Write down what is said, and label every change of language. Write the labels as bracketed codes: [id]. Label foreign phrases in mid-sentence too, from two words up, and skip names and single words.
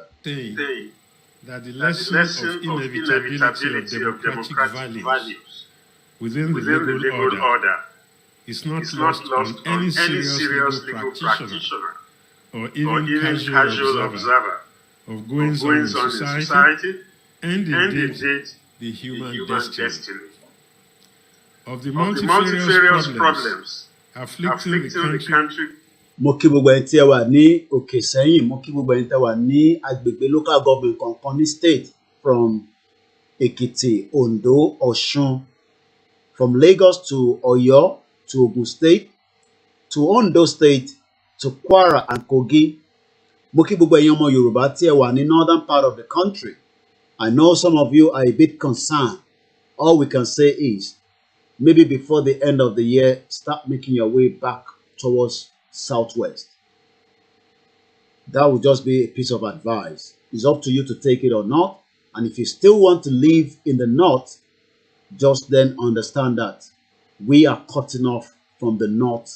[en] Saying that the lesson of inevitability of democratic values within the legal order is not lost on any serious legal practitioner or even casual observer of goings on in society and indeed the human destiny. Of the multifarious problems afflicting the country. [yo] Mo kí gbogbo ẹni tí ẹ wà ní òkè sẹ́yìn, mo kí gbogbo ẹni tí ẹ wà ní agbègbè [en] local government [yo] kankan ní [en] state from Ekiti, Ondo, Ọ̀ṣun, from Lagos to Ọ̀yọ́ to Ogun State to Ondo State to Kwara and Kogi. [yo] Mo kí gbogbo ẹ̀yin ọmọ Yorùbá tí ẹ wà ní [en] northern part of the country. I know some of you are a bit concerned. All we can say is maybe before the end of the year, start making your way back towards southwest. That would just be a piece of advice. It's up to you to take it or not. And if you still want to live in the north, just then understand that we are cutting off from the north.